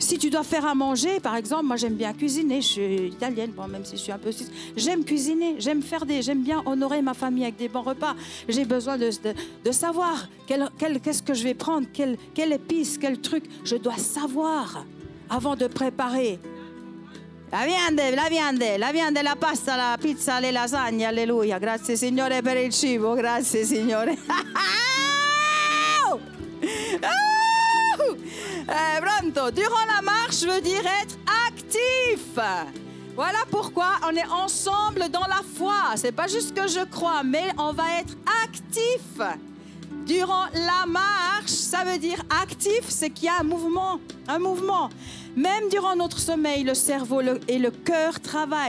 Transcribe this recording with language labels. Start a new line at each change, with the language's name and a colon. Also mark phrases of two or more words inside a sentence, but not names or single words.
French: Si tu dois faire à manger, par exemple, moi j'aime bien cuisiner, je suis italienne, bon, même si je suis un peu suisse, j'aime cuisiner, j'aime bien honorer ma famille avec des bons repas. J'ai besoin de savoir qu'est-ce que je vais prendre, quelle épice, quel truc, je dois savoir avant de préparer. La viande, la pasta, la pizza, le lasagne, alléluia.
Italian: Grazie Signore per il cibo, grazie Signore. Pronto.
French: Durant la marche veut dire être actif. Voilà pourquoi on est ensemble dans la foi. C'est pas juste que je crois, mais on va être actif. Durant la marche, ça veut dire actif, c'est qu'il y a un mouvement. Même durant notre sommeil, le cerveau et le cœur travaillent.